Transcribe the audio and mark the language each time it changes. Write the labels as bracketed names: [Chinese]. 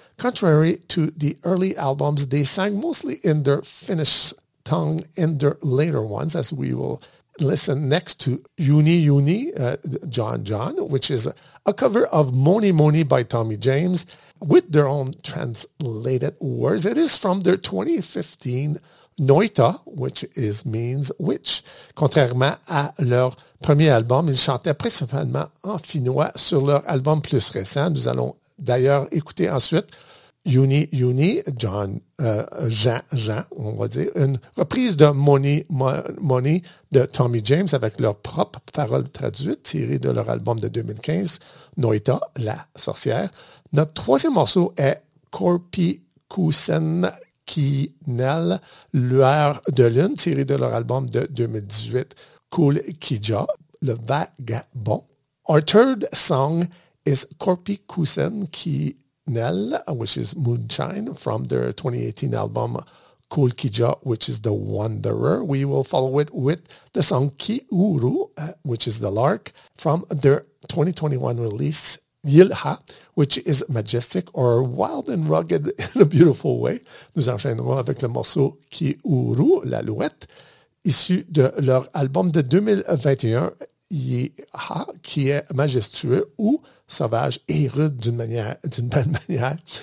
[English] Contrary to the early albums, they sang mostly in their Finnish tongue in their later ones, as we will listen next to Juni Juni, John John, which is a cover of Moni Moni by Tommy James with their own translated words. It is from their 2015 Noita, which is means witch. [French] Contrairement à leur premier album, ils chantaient principalement en finnois sur leur album plus récent. Nous allons d'ailleurs, écoutez ensuite Juni Juni, John, Jean Jean, on va dire, une reprise de Moni de Tommy James avec leurs propres paroles traduites tirées de leur album de 2015, Noita, la sorcière. Notre troisième morceau est Korpikusen Kinel, lueur de lune, tirée de leur album de 2018, Cool Kija, le vagabond. [English] Our third song is Korpikusen Kinel, which is Moonshine, from their 2018 album Cool Kija, which is The Wanderer. We will follow it with the song Ki Uru, which is The Lark, from their 2021 release Yilha, which is Majestic, or Wild and Rugged in a Beautiful Way. [French] Nous enchaînerons avec le morceau Ki Uru, l'alouette, issu de leur album de 2021, Yilha, qui est majestueux ou sauvage et rude d'une belle manière.